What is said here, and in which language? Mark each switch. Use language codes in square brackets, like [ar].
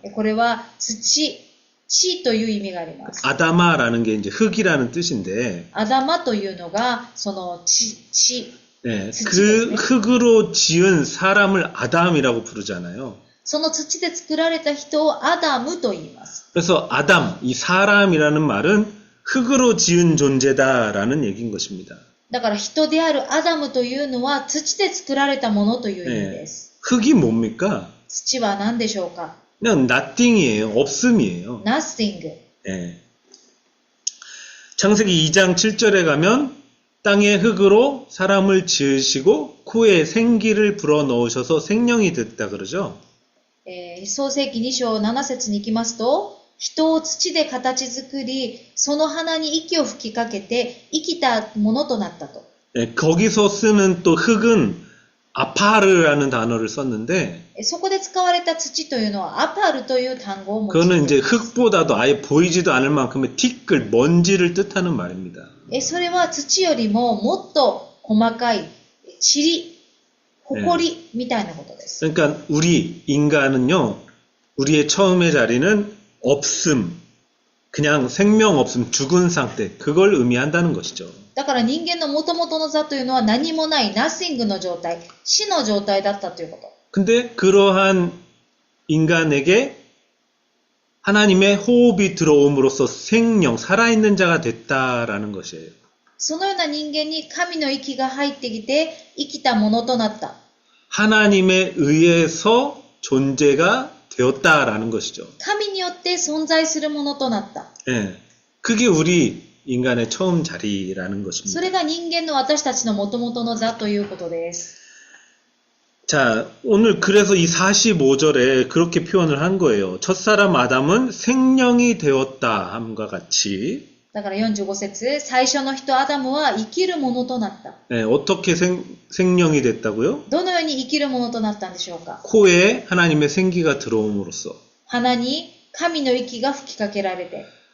[ja] これは土、地という意味があります。 [ko] 아다마라는 게 이제 흙이라는 뜻인데 [ja] アダマというのがその地、 [ko] 네, 그 흙으로 지은 사람을 아담이라고 부르잖아요. [ja] その土で作られた人をアダムと言います。 [ko] 그래서 아담, 이 사람이라는 말은 흙으로 지은 존재다라는 얘기인 것입니다. [ja] だから人であるアダムというのは土で作られたものという意味です。 [ko] 흙이 뭡니까? [ja] 土は何でしょうか。 [ko] 그냥 nothing이에요. 없음이에요. [en] nothing。 [ko] 예. 창세기 2장 7절에 가면 땅의 흙으로 사람을 지으시고 코에 생기를 불어넣으셔서 생명이 됐다 그러죠. [ja] 創世記2章7節に行きますと、人を土で形作り、その鼻に息を吹きかけて生きたものとなったと。 [ko] 예, 거기서 쓰는 또 흙은 아파르라는 단어를 썼는데 [ja] そこで使われた土というのはアパルという単語を用いてい [ko] 그거는 [ja] ます。 [ko] 이제 흙보다도 아예 보이지도 않을 만큼의 티끌, 먼지를 뜻하는 말입니다. [ja] それは土よりももっと細かい塵、埃みたいなことです。 [ko] 그러니까 우리 인간은요, 우리의 처음의 자리는 없음, 그냥 생명 없음, 죽은 상태, 그걸 의미한다는 것이죠. [ja] だから人間の元々の座というのは何もない、nothing の状態、死の状態だったということ。 [ko] 근데 그러한 인간에게 하나님의 호흡이 들어옴으로써 생명, 살아있는 자가 됐다라는 것이에요. [ja] そのような人間に神の息が入ってきて生きたものとなった。 [ko] 하나님에 의해서 존재가 되었다라는 것이죠. [ja] 神によって存在するものとなった。 [ko] 예, 그게 우리 인간의 처음 자리라는 [ja] そ [ko] 것입니다. [ja] れが人間の私たちの元々の座ということです。 [ko] 자, 오늘 그래서 이 45절에 그렇게 표현을 한 거예요. 첫사람 아담은 생명이 되었다 함과 같이. [ja] だから45節、最初の人アダムは生きるものとなった。 [ko] 예, 어떻게 생명이 됐다고요? [ja] どのように生きるものとなったんでしょうか。 [ko] 코에 하나님의 생기가 들어옴으로써. [ja] 鼻に神の息が吹きかけられて。